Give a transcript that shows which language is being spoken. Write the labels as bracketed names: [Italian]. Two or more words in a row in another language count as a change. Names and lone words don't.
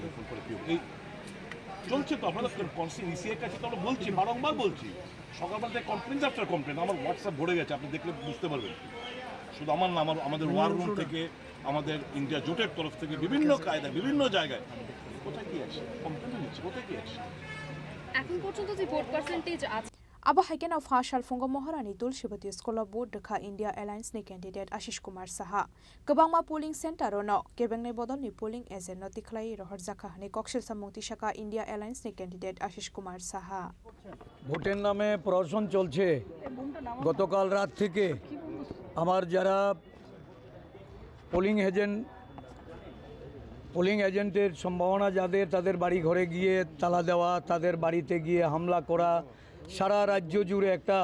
[Bangla] এই চলছে তো, আপনারা ইসিআইয়ের কাছে তো আমরা বলছি, বারংবার বলছি, সকালবেলা থেকে [English] complaint after complaint, [Bangla] আমার হোয়াটসঅ্যাপ ভরে গেছে, আপনি দেখলে বুঝতে পারবেন। শুধু আমার না, আমাদের [English] war room [Bangla] থেকে, আমাদের ইন্ডিয়া জোটের তরফ থেকে বিভিন্ন কায়দা, বিভিন্ন জায়গায় কোথায় কি আছে কমপ্লেন নিচ্ছে, কোথায় কি আছে এখন পর্যন্ত যে [English] vote percentage [Bangla] আছে। [Kok Borok] Abo haikena fashal fungo moharani tulshibati scholar board dekha India Alliance ni candidate Ashish Kumar Saha. Kebangma [English] polling center [Kok Borok] ono kebengne bodol ni [English] polling agent [Kok Borok] no tikhlai rohor zakha ni kokshil samungti shaka India Alliance ni candidate Ashish Kumar Saha. [Bangla] ভোটের নামে প্রহসন চলছে গতকাল রাত থেকে আমার যারা [English] polling agent's [Bangla] সম্ভাবনা যাদের তাদের বাড়ি ঘরে গিয়ে তালা দেওয়া তাদের বাড়িতে গিয়ে হামলা করা সারা রাজ্য জুড়ে একটা